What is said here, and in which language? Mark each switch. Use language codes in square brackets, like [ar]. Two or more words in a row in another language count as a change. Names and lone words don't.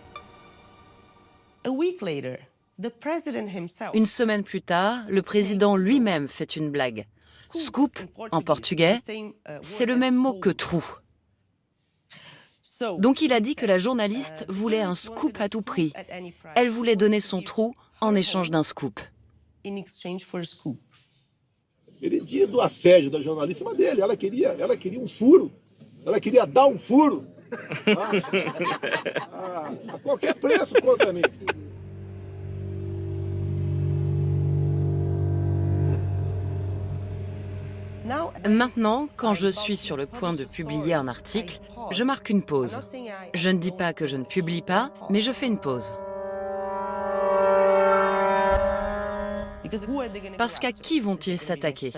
[fr] Une semaine plus tard, le président lui-même fait une blague. Scoop, en portugais, c'est le même mot que trou. Donc il a dit que la journaliste voulait un scoop à tout prix. Elle voulait donner son trou en échange d'un scoop. [pt] Ele diz do assédio da jornalista dele, ela queria furo, ela queria dar furo, a qualquer preço contra mim. [fr] Maintenant, quand je suis sur le point de publier un article, je marque une pause. Je ne dis pas que je ne publie pas, mais je fais une pause. Parce qu'à qui vont-ils s'attaquer?